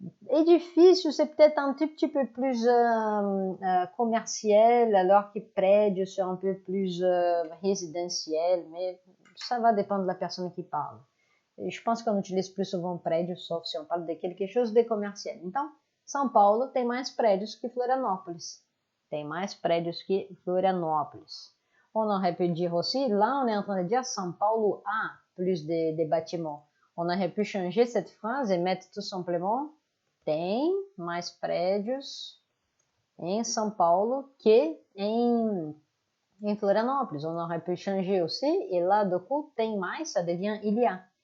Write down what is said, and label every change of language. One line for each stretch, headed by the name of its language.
French: Édifice, c'est peut-être un tout petit peu plus commercial, alors que prédio, c'est un peu plus résidentiel, mais ça va dépendre de la personne qui parle. Et je pense qu'on utilise plus souvent prédio, sauf si on parle de quelque chose de commercial.
Portuguese: Então, São Paulo tem mais prédios que Florianópolis. Tem mais prédios que Florianópolis.
French: On aurait pu dire aussi, là on est en train de dire São Paulo a plus de bâtiments. On aurait pu changer cette phrase et mettre tout simplement
Portuguese: tem mais prédios em São Paulo que em Florianópolis.
French: On aurait pu changer aussi, et là, du coup, tem mais, ça devient il y a.